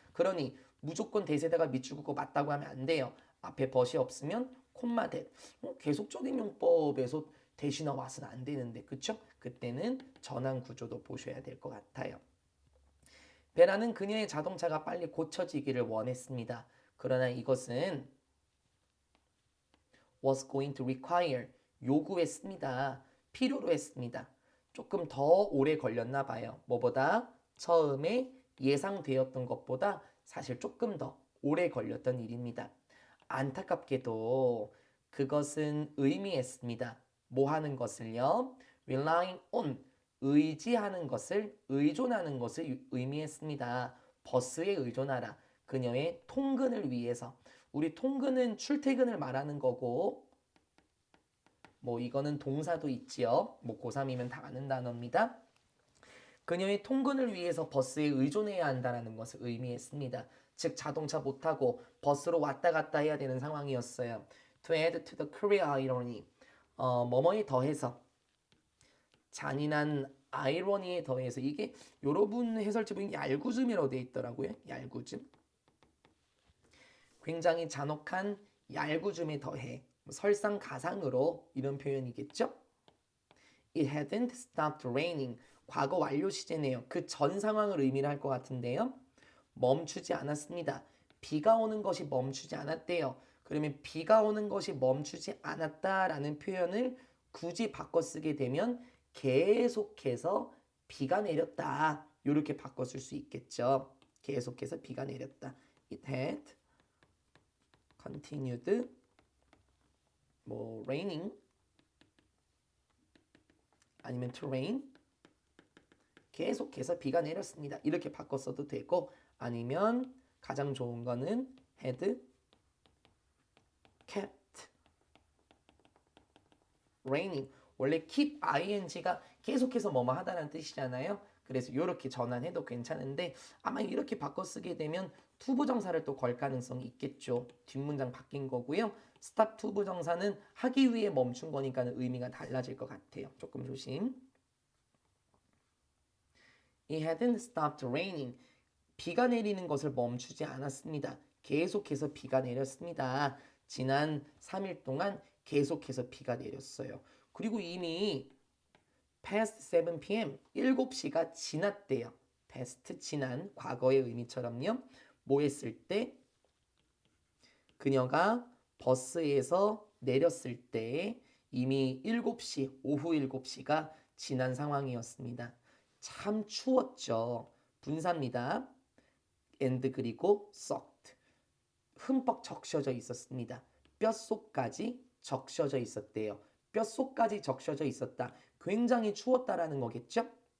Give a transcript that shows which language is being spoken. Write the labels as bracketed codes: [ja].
[ko] 그러니 무조건 대세다가 밑줄긋고 맞다고 하면 안 돼요. 앞에 벗이 없으면 콤마 대. 계속적인 용법에서 대시나 왓은 안 되는데 그쵸? 그때는 전환 구조도 보셔야 될 것 같아요. 베라는 그녀의 자동차가 빨리 고쳐지기를 원했습니다. 그러나 이것은 [en] was going to require [ko] 요구했습니다. 필요로 했습니다. 조금 더 오래 걸렸나 봐요. 뭐보다 처음에 예상되었던 것보다 사실 조금 더 오래 걸렸던 일입니다. 안타깝게도 그것은 의미했습니다. 뭐 하는 것을요? [en] relying on [ko] 의지하는 것을 의존하는 것을 의미했습니다. 버스에 의존하라. 그녀의 통근을 위해서. 우리 통근은 출퇴근을 말하는 거고 뭐 이거는 동사도 있지요. 뭐 고3이면 다 아는 단어입니다. 그녀의 통근을 위해서 버스에 의존해야 한다는 것을 의미했습니다. 즉 자동차 못 타고 버스로 왔다 갔다 해야 되는 상황이었어요. [en] To add to the career irony. [ko] 뭐뭐에 더해서 잔인한 아이러니에 더해서 이게 여러분 해설지 보면 얄궂음이라고 되어 있더라고요. 얄궂음. 굉장히 잔혹한 얄궂음에 더해 설상가상으로 이런 표현이겠죠. [en] It hadn't stopped raining. [ko] 과거 완료 시제네요. 그 전 상황을 의미를 할 것 같은데요. 멈추지 않았습니다. 비가 오는 것이 멈추지 않았대요. 그러면 비가 오는 것이 멈추지 않았다라는 표현을 굳이 바꿔 쓰게 되면 계속해서 비가 내렸다. 이렇게 바꿔 쓸 수 있겠죠. 계속해서 비가 내렸다. [en] It had continued [ko] 뭐 [en] raining [ko] 아니면 [en] to rain [ko] 계속해서 비가 내렸습니다. 이렇게 바꿔 써도 되고 아니면 가장 좋은 거는 [en] had kept raining [ko] 원래 keep ing가 계속해서 뭐뭐 하다라는 뜻이잖아요. 그래서 이렇게 전환해도 괜찮은데 아마 이렇게 바꿔 쓰게 되면 투부정사를 또 걸 가능성이 있겠죠. 뒷문장 바뀐 거고요. stop 투부정사는 하기 위해 멈춘 거니까 의미가 달라질 것 같아요. 조금 조심. [en] It hadn't stopped raining. [ko] 비가 내리는 것을 멈추지 않았습니다. 계속해서 비가 내렸습니다. 지난 3일 동안 계속해서 비가 내렸어요. 그리고 이미 [en] past 7 p.m. [ko] 7시가 지났대요. past 지난 과거의 의미처럼요. 뭐 했을 때 그녀가 버스에서 내렸을 때 이미 7시, 오후 7시가 지난 상황이었습니다. 참 추웠죠. 분사입니다. [en] and [ko] 그리고 [en] soaked. [ko] 흠뻑 적셔져 있었습니다. 뼛속까지 적셔져 있었대요. 뼛속까지 적셔져 있었다. 굉장히 추웠다라는 거겠죠?